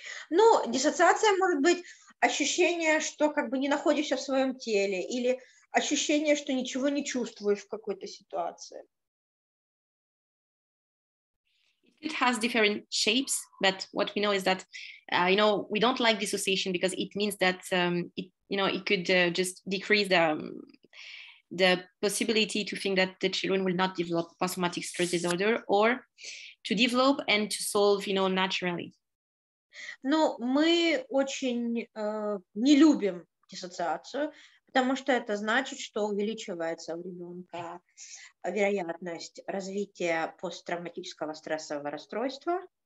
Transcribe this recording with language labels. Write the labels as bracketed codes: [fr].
[ru] Ну, диссоциация может быть ощущение, что как бы не находишься в своем теле, или ощущение, что ничего не чувствуешь в какой-то ситуации. [en] It has different shapes, but what we know is that, we don't like dissociation because it means that it could just decrease the possibility to think that the children will not develop post-traumatic stress disorder, or to develop and to solve, naturally. [ru] Но мы очень не любим диссоциацию, потому что это значит, что увеличивается у ребенка вероятность развития посттравматического стрессового расстройства.